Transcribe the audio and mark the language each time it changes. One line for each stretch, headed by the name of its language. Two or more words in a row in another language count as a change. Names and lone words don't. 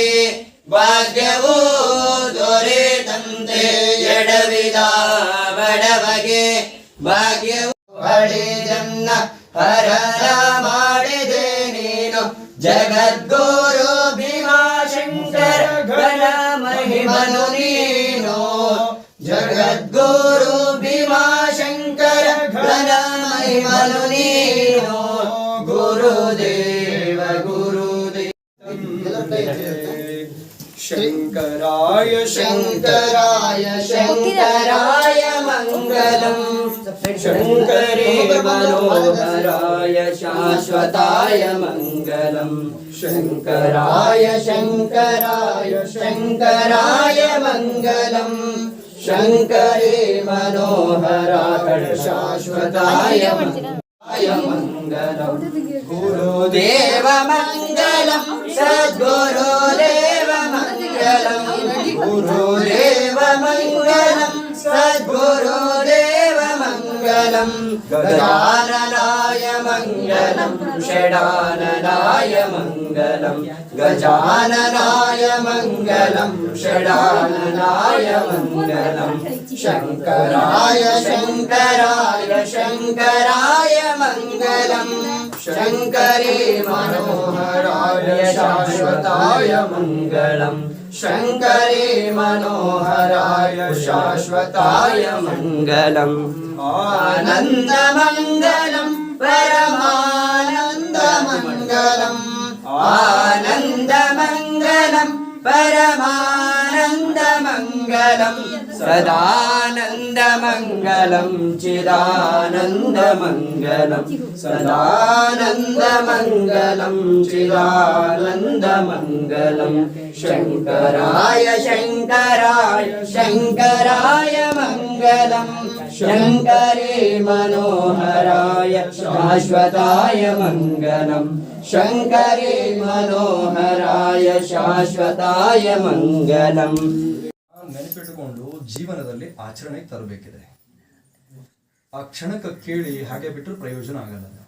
Kannada: ಭಾಗ್ಯವೂ ದೊರೆತಂತೆ ಎಡವಿದ ಬಡವಗೆ ಭಾಗ್ಯವು ಹಡಿದನ್ನ ಹರರ ಮಾಡಿದೆ ನೀನು ಜಗದ್ಗುರು ಭೀಮಾಶಂಕರ ಘನ ಮಹಿಮನು ನೀನು ಜಗದ್ಗುರು ಭೀಮಾಶಂಕರ ಘನ ಮಹಿಮನು ನೀನು ಗುರುದೇವ ಗುರುದೇವ
Sanskrit: ಶಂಕರಾಯ ಶಂಕರಾಯ ಶಂಕರಾಯ ಮಂಗಲಂ ಶಂಕರೇ ಮನೋಹರಾಯ ಶಾಶ್ವತಾಯ ಮಂಗಲಂ ಶಂಕರಾಯ ಶಂಕರಾಯ ಶಂಕರಾಯ ಮಂಗಲಂ ಶಂಕರೇ ಮನೋಹರಾಯ ಶಾಶ್ವತಾಯ ಮಂಗಲಂ ಗುರುದೇವ ಮಂಗಲಂ ಸದ್ಗುರುದೇವ ಮಂಗಲಂ ಗುರುದೇವ ಮಂಗಲಂ ಸದ್ಗುರುದೇವ ಮಂಗಲಂ ಗಜಾನನಾಯ ಮಂಗಲಂ ಷಡಾನನಾಯ ಮಂಗಲಂ ಗಜಾನನಾಯ ಮಂಗಲಂ ಷಡಾನನಾಯ ಮಂಗಲಂ ಶಂಕರಾಯ ಶಂಕರಾಯ ಶಂಕರಾಯ ಮಂಗಲಂ ಶಂಕರೇ ಮನೋಹರಾಯ ಶಾಶ್ವತಾಯ ಮಂಗಲಂ ಶಂಕರೇ ಮನೋಹರಾಯ ಶಾಶ್ವತಾಯ ಮಂಗಲಂ ಆನಂದ ಮಂಗಲಂ ಪರಮಾನಂದ ಮಂಗಲಂ ಆನಂದ ಮಂಗಲಂ ಪರಮಾನಂದ ಮಂಗಲಂ ಸದಾನಂದ ಮಂಗಲಂ ಚಿದಾನಂದ ಮಂಗಲಂ ಸದಾನಂದ ಮಂಗಲಂ ಚಿದಾನಂದ ಮಂಗಲಂ ಶಂಕರಾಯ ಶಂಕರಾಯ ಶಂಕರಾಯ ಮಂಗಲಂ ಶಂಕರೇ ಮನೋಹರಾಯ ಶಾಶ್ವತಾಯ ಮಂಗಲಂ ಶಂಕರೇ ಮನೋಹರಾಯ ಶಾಶ್ವತಾಯ ಮಂಗಲಂ.
Kannada: ನೆನಪಿಟ್ಟುಕೊಂಡು ಜೀವನದಲ್ಲಿ ಆಚರಣೆಗೆ ತರಬೇಕಿದೆ. ಆ ಕ್ಷಣಕ್ಕೆ ಕೇಳಿ ಹಾಗೆ ಬಿಟ್ಟರೆ ಪ್ರಯೋಜನ ಆಗಲ್ಲ.